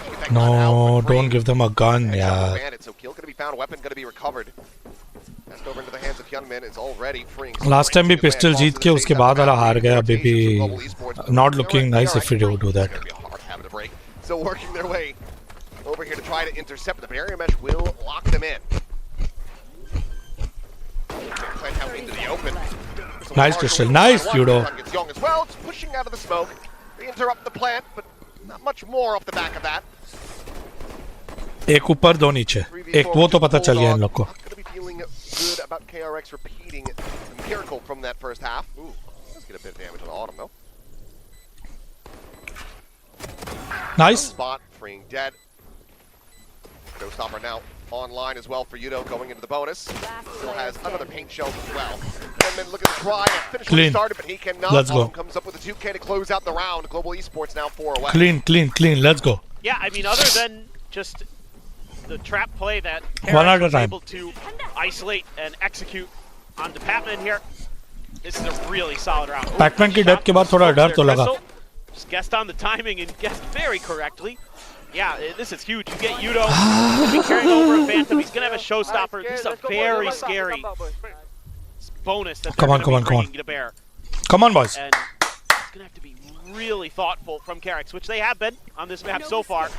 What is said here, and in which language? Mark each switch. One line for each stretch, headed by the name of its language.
English: No, don't give them a gun, yeah. So kill gonna be found, weapon gonna be recovered. Passed over into the hands of Hyunmin. It's already freeing. Last time
Hindi: भी pistol जीत के उसके बाद वाला हार गया. अभी भी
English: not looking nice if we do that. Still working their way over here to try to intercept. The barrier mesh will lock them in. Plant out into the open. Nice Crystal, nice Yudo. Gets young as well. It's pushing out of the smoke. They interrupt the plant, but not much more off the back of that.
Hindi: एक ऊपर दो नीचे. एक वो तो पता चल गया इन लोग को.
English: Gonna be feeling good about KRX repeating the miracle from that first half. Ooh, let's get a bit of damage on Autumn though. Nice. Spot, freeing dead. Showstopper now online as well for Yudo going into the bonus. Still has another paint shells as well. And then look at the try and finish what he started, but he cannot. Let's go. Autumn comes up with a 2K to close out the round. Global Esports now 4 away. Clean. Let's go. Yeah, I mean, other than just the trap play that One at KRX a was time. able to isolate and execute onto Patman here, this is a really solid round.
Hindi: Pac-Man की death के बाद थोड़ा डर तो लगा.
English: Just guessed on the timing and guessed very correctly. Yeah, this is huge. You get Yudo, he's gonna be carrying over a Phantom. He's gonna have a showstopper. This is a very scary bonus that they're gonna be bringing to bear. Come on, boys. And it's gonna have to be really thoughtful from KRX, which they have been on this map so far.